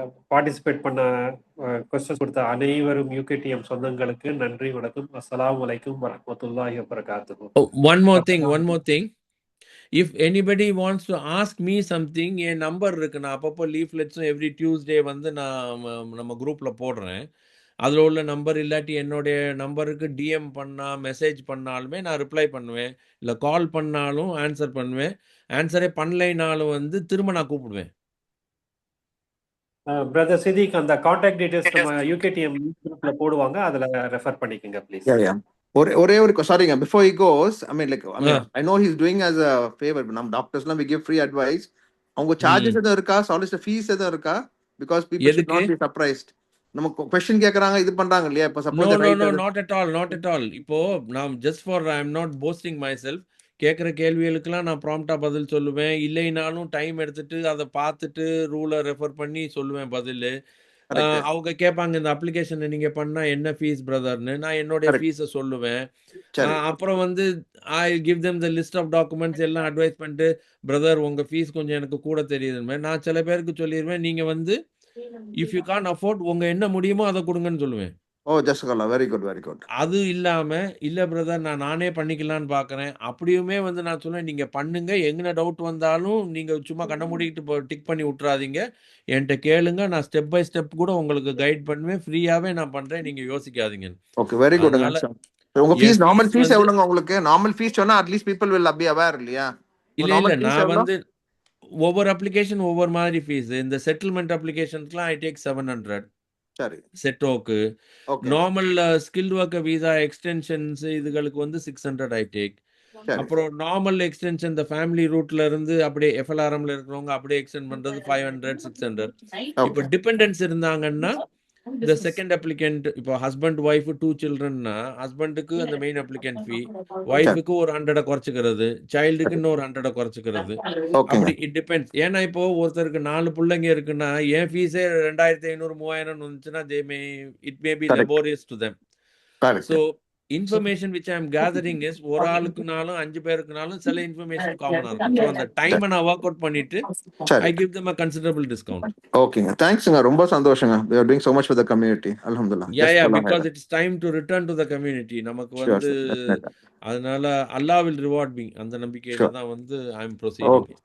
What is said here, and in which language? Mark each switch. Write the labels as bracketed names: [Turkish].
[Tamil] Participate பண்ண questions கொடுத்த அனைவரும் யூகேடிஎம் சொந்தங்களுக்கு நன்றி, வணக்கம். [Arabic] அஸ்ஸலாமு அலைக்கும் வரஹ்மத்துல்லாஹி வபரகாத்துஹு. [English] One more thing. If anybody wants to ask me something, என் number இருக்கு. [Tamil] நான் அப்பப்போ லீஃப்லெட்ஸும் எவ்ரி டியூஸ்டே வந்து நான் நம்ம குரூப்பில் போடுறேன். அதில் உள்ள நம்பர் இல்லாட்டி என்னுடைய நம்பருக்கு டிஎம் பண்ணால் மெசேஜ் பண்ணாலுமே நான் ரிப்ளை பண்ணுவேன். இல்லை கால் பண்ணாலும் ஆன்சர் பண்ணுவேன். ஆன்சரே பண்ணலைனாலும் வந்து திரும்ப நான் கூப்பிடுவேன். பிரதர் சிதிக், அந்த கான்டாக்ட் டீடைல்ஸ் நம்ம யூகேடிஎம் குரூப்ல போடுவாங்க, அதுல ரெஃபர் பண்ணிக்கங்க ப்ளீஸ். ஒரே ஒரு சாரிங்க, [English] before he goes, I know he's doing as a favor. [Tamil] நம்ம டாக்டர்ஸ்லாம் [English] we give free advice. [Tamil] அவங்க சார்ஜஸ் எதுவும் இருக்கா? சாலிசிட்டர் ஃபீஸ் எதுவும் இருக்கா? [English] because people should not be surprised. [Tamil] நம்ம क्वेश्चन கேக்குறாங்க, இது பண்றாங்க இல்லையா? இப்ப suppose [English] no not at all. [Tamil] இப்போ நான் [English] just for I'm not boasting myself. [Tamil] கேட்குற கேள்விகளுக்கெல்லாம் நான் ப்ராம்ப்டாக பதில் சொல்லுவேன். இல்லைனாலும் டைம் எடுத்துட்டு அதை பார்த்துட்டு ரூலை ரெஃபர் பண்ணி சொல்லுவேன் பதில். அவங்க கேட்பாங்க இந்த அப்ளிகேஷனை நீங்கள் பண்ணால் என்ன ஃபீஸ் பிரதர்னு. நான் என்னுடைய ஃபீஸை சொல்லுவேன். அப்புறம் வந்து [English] I give them the list of documents [Tamil] எல்லாம் அட்வைஸ் பண்ணிட்டு பிரதர் உங்கள் ஃபீஸ் கொஞ்சம் எனக்கு கூட தெரியுதுன்னு நான் சில பேருக்கு சொல்லிடுவேன். நீங்கள் வந்து [English] if you can afford [Tamil] உங்கள் என்ன முடியுமோ அதை கொடுங்கன்னு சொல்லுவேன். Very good. அது இல்லாம இல்ல பிரதர் நானே பண்ணிக்கலான்னு பாக்குறேன். அப்படியுமே வந்து நான் சொல்லுவேன், நீங்க பண்ணுங்க. எங்கன டவுட் வந்தாலும் நீங்க சும்மா கண்ண மூடிட்டு டிக் பண்ணி விட்டுறாதீங்க. என்கிட்ட கேளுங்க. நான் ஸ்டெப் பை ஸ்டெப் கூட உங்களுக்கு கைட் பண்ணுவேன். ஃப்ரீயாவே நான் பண்றேன். நீங்க யோசிக்காதீங்க. Okay, very good. உங்க ஃபீஸ் நார்மல் ஃபீஸ் எவ்வளவுங்க உங்களுக்கு? நார்மல் ஃபீஸ் சொன்னா [English] at least people will be aware [Tamil] இல்லையா? இல்ல நான் வந்து ஒவ்வொரு அப்ளிகேஷன் ஒவ்வொரு மாதிரி ஃபீஸ். இந்த செட்டில்மெண்ட் அப்ளிகேஷன்ஸ்லாம் ஐ டேக் 700. சரி. செட்டோக்கு normal skilled worker visa extensions இதுகளுக்கு வந்து 600 ஐ டேக். அப்புறம் நார்மல் எக்ஸ்டென்ஷன் இந்த ஃபேமிலி ரூட்ல இருந்து அப்படியே எஃப்எல்ஆர்எம்ல இருக்கிறவங்க அப்படியே எக்ஸ்டெண்ட் பண்றது 500 600. இப்போ டிபெண்டன்ஸ் இருந்தாங்கன்னா இந்த செகண்ட் அப்ளிகண்ட், இப்போ ஹஸ்பண்ட் ஒய்ஃப் 2 சில்ட்ரன்னா ஹஸ்பண்டுக்கு அந்த மெயின் அப்ளிகண்ட் ஃபீ, ஒய்ஃபுக்கு ஒரு 100 குறைச்சிக்கிறது, சைல்டுக்கு இன்னொரு 100 குறைச்சிக்கிறது. அப்படி [English] It depends. [Tamil] ஏன்னா இப்போ ஒருத்தருக்கு 4 பிள்ளைங்க இருக்குன்னா என் ஃபீஸே 2500 3000 வந்துச்சுன்னா [English] It may be laborious to them. [Tamil] So [English] information which I am gathering is [Tamil] ஒரு ஆளுக்குனாலும் 5 பேருக்குனாலும் சில இன்ஃபர்மேஷன் காமனா இருக்கும். ஸோ அந்த டைமை நான் ஒர்க் அவுட் பண்ணிட்டு [English] I give them a considerable discount. [Tamil] ஓகேங்க, தேங்க்ஸ்ங்க, ரொம்ப சந்தோஷங்க. [English] we are doing so much for the community. [Arabic] alhamdulillah. [English] yeah because it's time to return to the community. [Tamil] நமக்கு வந்து அதனால [English] Allah will reward me. [Tamil] அந்த நம்பிக்கையில தான் வந்து [English] I am proceeding.